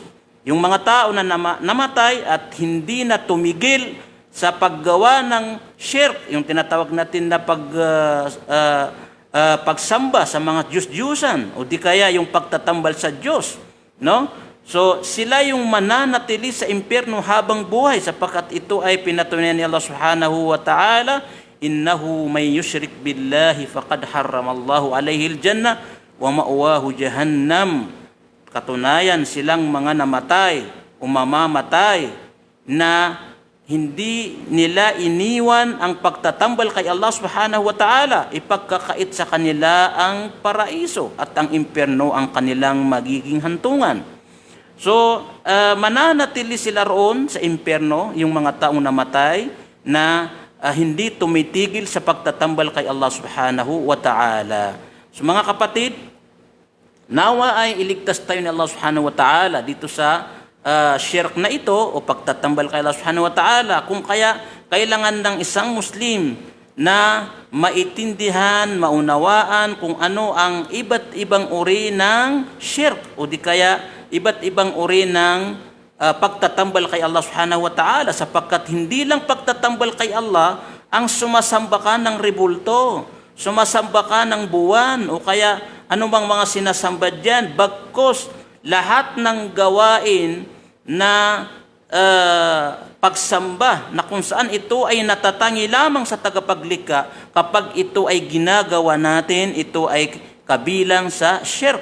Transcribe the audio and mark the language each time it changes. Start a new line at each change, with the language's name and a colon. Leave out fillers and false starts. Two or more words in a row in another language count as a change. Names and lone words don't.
Filipino: Yung mga tao na namatay at hindi na tumigil sa paggawa ng shirk, yung tinatawag natin na pagsamba sa mga Diyos-Diyusan o di kaya yung pagtatambal sa Diyos, no? So sila yung mananatili sa impyerno habang buhay sapagkat ito ay pinatunayan ni Allah
Arabic: سبحانه وتعالى, إنه من يشرك بالله فقد حرم الله عليه الجنة ومأواه جهنم.
Filipino: Katunayan silang mga namatay o mamamatay na hindi nila iniwan ang pagtatambal kay Allah
Arabic: سبحانه وتعالى.
Filipino: Ipagkakait sa kanila ang paraiso at ang impyerno ang kanilang magiging hantungan. So, mananatili sila roon sa impyerno, yung mga taong namatay na hindi tumitigil sa pagtatambal kay Allah
Arabic: سبحانه وتعالى.
Filipino: So mga kapatid, nawa ay iligtas tayo ni Allah
Arabic: سبحانه وتعالى
Filipino: dito sa shirk na ito o pagtatambal kay Allah
Arabic: سبحانه وتعالى.
Filipino: Kung kaya kailangan ng isang Muslim na maintindihan, maunawaan kung ano ang iba't ibang uri ng shirk o di kaya iba't ibang uri ng pagtatambal kay Allah
Arabic: سبحانه وتعالى,
Filipino: sapagkat hindi lang pagtatambal kay Allah ang sumasamba ka ng rebulto, sumasamba ka ng buwan o kaya anumang mga sinasamba dyan, bagkos lahat ng gawain na pagsamba na kung saan ito ay natatangi lamang sa tagapaglikha, kapag ito ay ginagawa natin, ito ay kabilang sa shirk.